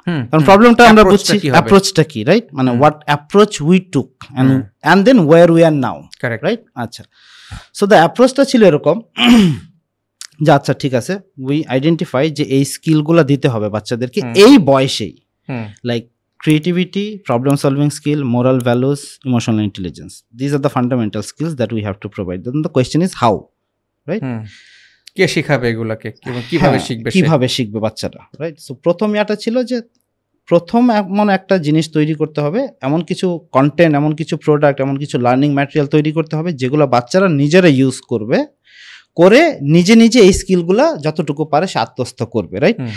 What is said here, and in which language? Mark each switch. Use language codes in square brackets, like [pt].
[bn] কারণ প্রবলেমটা আমরা বুঝছি অ্যাপ্রোচটা কি, রাইট? মানে [en] What approach we took and then where we are now, right? [bn] আচ্ছা, সো দ্য অ্যাপ্রোচটা ছিল এরকম যে আচ্ছা ঠিক আছে, [en] we identify [bn] যে এই স্কিলগুলো দিতে হবে বাচ্চাদেরকে এই বয়সেই, [en] Like creativity, problem solving skill, moral values, emotional intelligence. These are the fundamental skills that we have to provide. Then the question is how, right? [bn] কে শিখাবে এগুলাকে, কিভাবে শিখবে, কিভাবে শিখবে বাচ্চারা, রাইট? সো প্রথম ইয়াটা ছিল যে প্রথম এমন একটা জিনিস তৈরি করতে হবে, এমন কিছু কন্টেন্ট, এমন কিছু প্রোডাক্ট, এমন কিছু লার্নিং ম্যাটেরিয়াল তৈরি করতে হবে যেগুলো বাচ্চারা নিজেরা ইউজ করবে, করে নিজে নিজে এই স্কিলগুলা যতটুকু পারে সে আত্মস্থ করবে, রাইট?